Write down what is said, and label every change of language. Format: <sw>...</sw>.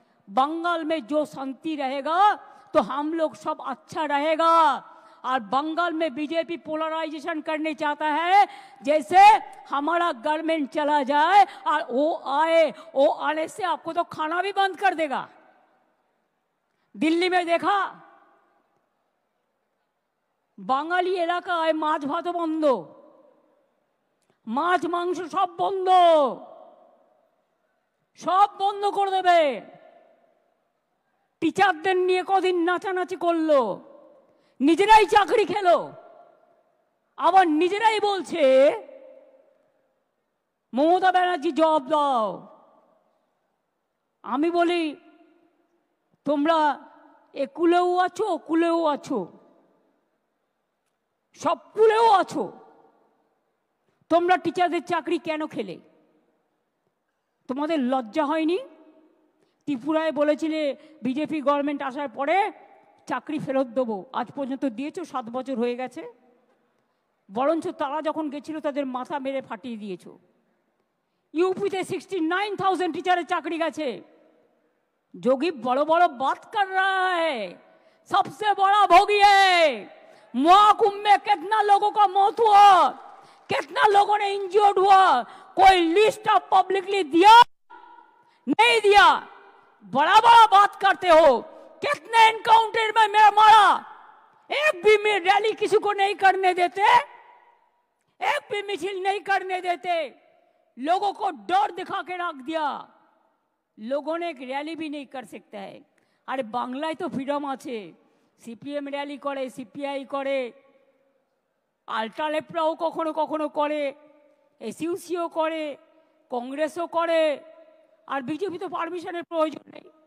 <hi>बंगाल में जो शांति रहेगा तो हम लोग सब अच्छा रहेगा। और बंगाल में बीजेपी पोलराइजेशन करने चाहता है, जैसे हमारा गवर्नमेंट चला जाए और वो आने से आपको तो खाना भी बंद कर देगा। दिल्ली में देखा,</hi> <bn>বাঙালি এলাকায় মাছ ভাত বন্ধ, মাছ মাংস সব বন্ধ, সব বন্ধ করে দেবে। টিচারদের নিয়ে কদিন নাচানাচি করলো, নিজেরাই চাকরি খেলো, আবার নিজেরাই বলছে মমতা ব্যানার্জি জবাব দাও। আমি বলি, তোমরা একুলেও আছো, কুলেও আছো, সব কুলেও আছো, তোমরা টিচারদের চাকরি কেন খেলে? তোমাদের লজ্জা হয়নি? ত্রিপুরায় বলেছিলে বিজেপি গভর্নমেন্ট আসার পরে চাকরি ফেরত দেবো, আজ পর্যন্ত দিয়েছো, 7 বছর হয়ে গেছে। বরঞ্চ তারা যখন গেছিল তাদের মাথা মেরে ফাটিয়ে দিয়েছো।</bn> <hi>यूपीতে 69,000 टीचर चाकरी गए। जोगी बड़ो बड़ो बात कर रहा है, सबसे बड़ा भोगी है। महाकुंभ में कितना लोगों का मौत हुआ, कितना लोगों ने इंजर्ड हुआ, कोई लिस्ट ऑफ पब्लिकली दिया? नहीं दिया। बड़ा बड़ा बात करते हो। कितने एनकाउंटर में मेरा मारा, एक भी में रैली किसी को नहीं करने देते, एक भी मिছিল नहीं करने देते, लोगों को डर दिखा के रख दिया। लोगों ने एक रैली भी नहीं कर सकता है। अरे बांग्लाয় तो फ्रीडम</hi> <bn>আছে, সিপিএম র‍্যালি করে, সিপিআই করে, আল্ট্রালেফরাও কখনো কখনো করে, এসইউসিও করে, কংগ্রেসও করে, আর বিজেপি তো পারমিশনের প্রয়োজন নেই।</bn>